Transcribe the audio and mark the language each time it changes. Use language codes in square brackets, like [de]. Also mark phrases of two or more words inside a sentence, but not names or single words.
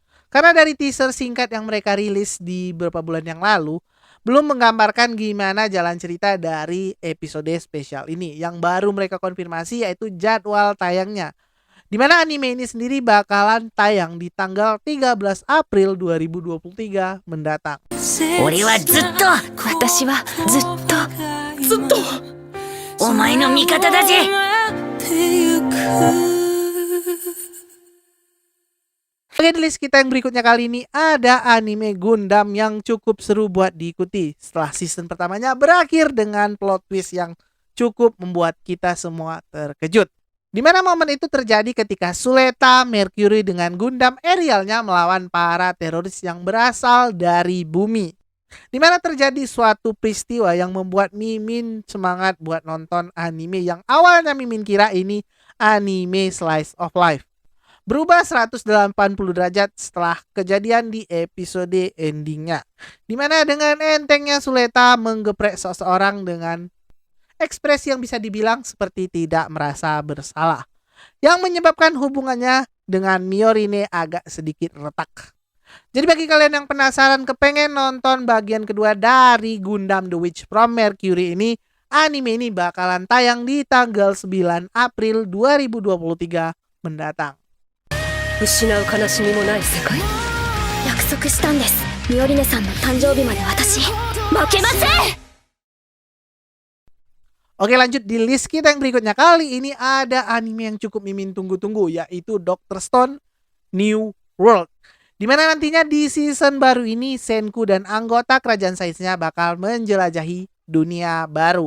[id] Karena dari teaser singkat yang mereka rilis di beberapa bulan yang lalu, belum menggambarkan gimana jalan cerita dari episode spesial ini. Yang baru mereka konfirmasi yaitu jadwal tayangnya. Di mana anime ini sendiri bakalan tayang di tanggal 13 April 2023 mendatang. [ja] 俺はずっと私はずっとお前の味方だぜ。 [id] Oke, di list kita yang berikutnya kali ini ada anime Gundam yang cukup seru buat diikuti setelah season pertamanya berakhir dengan [en] plot twist [id] yang cukup membuat kita semua terkejut. Di mana momen itu terjadi ketika Suleta Mercury dengan Gundam Arielnya melawan para teroris yang berasal dari bumi. Di mana terjadi suatu peristiwa yang membuat Mimin semangat buat nonton anime yang awalnya Mimin kira ini anime [en] slice of life. [id] Berubah 180 derajat setelah kejadian di episode endingnya. Di mana dengan entengnya Suleta menggeprek seseorang dengan ekspresi yang bisa dibilang seperti tidak merasa bersalah, yang menyebabkan hubungannya dengan Miorine agak sedikit retak. Jadi bagi kalian yang penasaran kepengen nonton bagian kedua dari Gundam The Witch from Mercury ini, anime ini bakalan tayang di tanggal 9 April 2023 mendatang. [ja] 失う悲しみもない世界。約束したんです。ミオリネさんの誕生日まで私負けません。 [id] Oke, lanjut di list kita yang berikutnya. Kali ini ada anime yang cukup Mimin tunggu-tunggu, yaitu Dr. Stone New World. Dimana nantinya di season baru ini Senku dan anggota kerajaan Saiznya bakal menjelajahi dunia baru.